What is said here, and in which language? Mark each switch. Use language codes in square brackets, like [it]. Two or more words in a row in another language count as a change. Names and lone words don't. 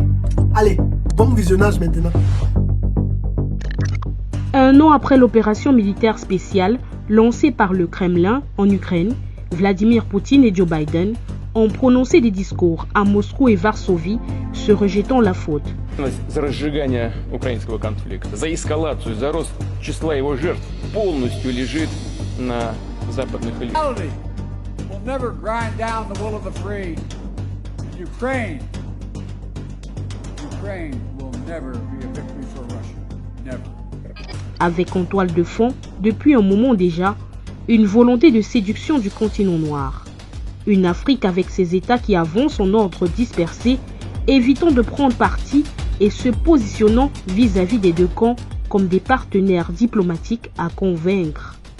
[fr] Allez, bon visionnage maintenant. Un an après l'opération militaire spéciale lancée par le Kremlin en Ukraine, Vladimir Poutine et Joe Biden ont prononcé des discours à Moscou et Varsovie se rejetant la faute. [ru] За разжигание украинского конфликта, за эскалацию, за рост числа его жертв полностью лежит на западных элитах. [en] Will never grind down the will of the free. Ukraine will never be a victory for Russia. Never. [fr] Avec en toile de fond, depuis un moment déjà, une volonté de séduction du continent noir. Une Afrique avec ses États qui avancent en ordre dispersé, évitant de prendre parti et se positionnant vis-à-vis des deux camps comme des partenaires diplomatiques à convaincre.